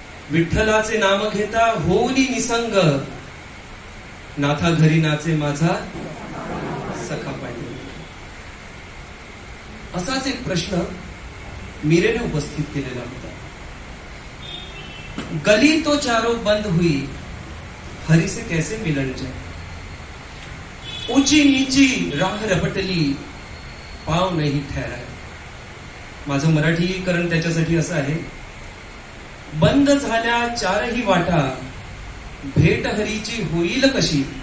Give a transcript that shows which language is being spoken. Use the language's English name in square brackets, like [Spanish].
[Marathi] विठ्ठलाचे नाम घेता होली निसंग, नाथा घरी नाचे माझा सखा पाणी. असाच एक प्रश्न मीरेने उपस्थित केलेला होता. [Hindi] गली तो चारों बंद हुई, हरि से कैसे मिलन जाए. ऊंची नीची राह रपटली, पाव नाही ठहराय. [Marathi] माझं मराठीकरण त्याच्यासाठी असं आहे, बंद झाल्या चारही वाटा, भेट हरीची होईल कशी.